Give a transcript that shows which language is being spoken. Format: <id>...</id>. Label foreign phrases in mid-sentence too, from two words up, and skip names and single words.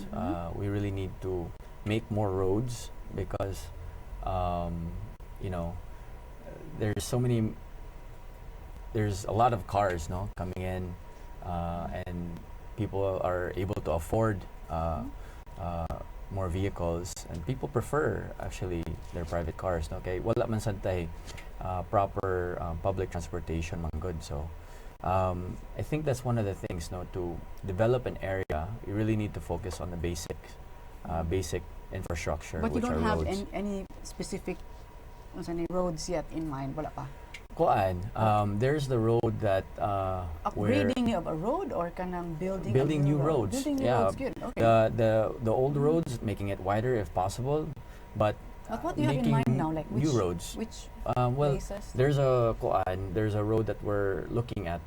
<en>We really need to make more roads because, you know, there's so many. There's a lot of cars, no, coming in, and people are able to afford more vehicles, and people prefer actually their private cars. No?</en> <hil>Okay, wala man santay</hil> <en>proper public transportation</en> <hil>man good.</hil> <en>So I think that's one of the things. No, to develop an area, you really need to focus on the basic infrastructure, But you which don't are have roads. any specific roads yet in mind,</en> <hil>wala pa. Kuan,</hil> <en>there's the road that where Upgrading of a road or kanang building a building new roads. Building new Yeah. roads, good. Okay. The old roads, making it wider if possible, but But what do you have in making mind now? Like new roads. Which Well, places? there's a road that we're looking at.</en>